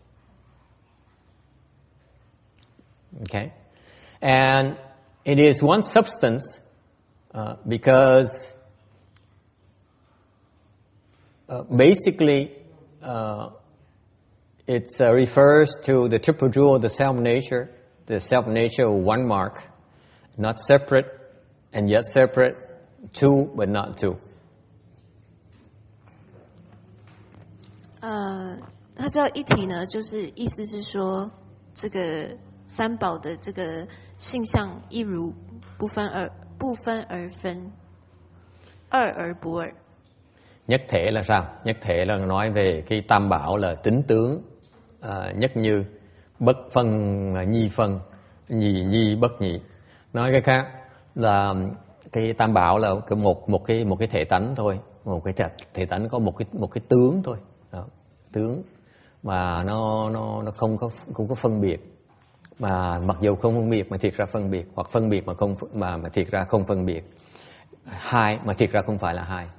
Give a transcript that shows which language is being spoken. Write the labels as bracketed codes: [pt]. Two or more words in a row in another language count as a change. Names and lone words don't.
[en] Okay, and it is one substance because basically it refers to the triple jewel of the self-nature of one mark, not separate and yet separate, two but not two. [zh] 它叫一体呢，就是意思是说，这个三宝的这个性相一如，不分而分，二而不二。 [vi] Nhất thể là sao? Nhất thể là nói về cái tam bảo là tính tướng nhất như, bất phân là nhi phân, nhì nhi bất nhị. Nói cái khác là cái tam bảo là một cái thể tánh thôi, một cái thể tánh có một cái tướng thôi, tướng mà nó không có phân biệt, mà mặc dù không phân biệt mà thiệt ra phân biệt, hoặc phân biệt mà thiệt ra không phân biệt, hai mà thiệt ra không phải là hai.